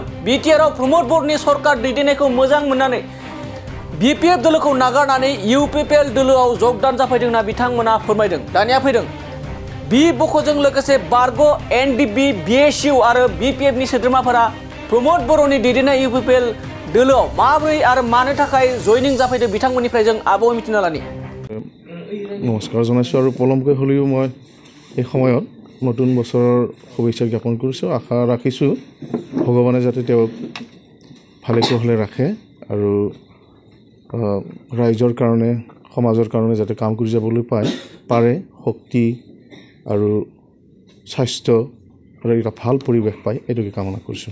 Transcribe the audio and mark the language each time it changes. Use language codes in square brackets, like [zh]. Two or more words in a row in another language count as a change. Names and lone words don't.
[brx] बिटिआरआव प्रमोद बर'नि सरकार दैदेननायखौ मोजां मोननानै बिपिएफ दोलोखौ नागारनानै इउपिपिएल दोलोआव जगदान जाफैदों होनना बिथांमोना फोरमायदों। दानिया फैदों बिख'जों लोगोसे बारग' एनडिबि बिएसइउ आरो बिपिएफनि सोद्रोमाफोरा प्रमोद बर'नि दैदेननाय इउपिपिएल दोलोआव माबोरै आरो मानो थाखाय जयनिं जाफैदों बिथांमोननिफ्राय जों आबुङै मिथिना लानि। [as] नमस्कार जनाइছোঁ আৰু পলমকৈ হ'লেও মই এই সময়ত নতুন বছৰৰ শুভেচ্ছা জ্ঞাপন কৰিছোঁ। আশা ৰাখিছোঁ ভগৱানে যাতে তেওঁক ভালে কুশলে ৰাখে আৰু ৰাইজৰ কাৰণে সমাজৰ কাৰণে যাতে কাম কৰি যাবলৈ পাৰে শক্তি আৰু স্বাস্থ্য আৰু এটা ভাল পৰিৱেশ পায় এইটোকে কামনা কৰিছোঁ।